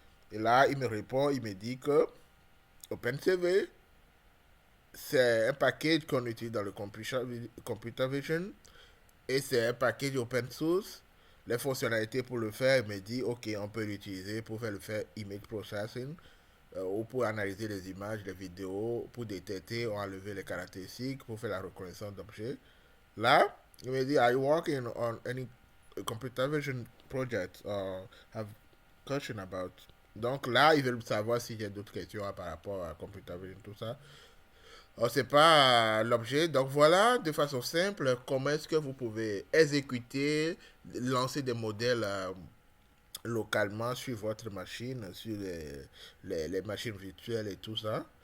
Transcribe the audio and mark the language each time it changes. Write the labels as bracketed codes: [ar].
[fr] Et là, il me répond, il me dit que OpenCV, c'est un package qu'on utilise dans le computer vision et c'est un package open source. Les fonctionnalités pour le faire, il me dit, ok, on peut l'utiliser pour faire le faire image processing ou pour analyser les images, les vidéos, pour détecter ou enlever les caractéristiques, pour faire la reconnaissance d'objets. Là, il me dit, [en] are you working on any computer vision project or have question about? [fr] Donc là, ils veulent savoir si j'ai d'autres questions par rapport à computer vision, tout ça. Oh, c'est pas l'objet. Donc voilà, de façon simple, comment est-ce que vous pouvez exécuter, lancer des modèles localement sur votre machine, sur les machines virtuelles et tout ça.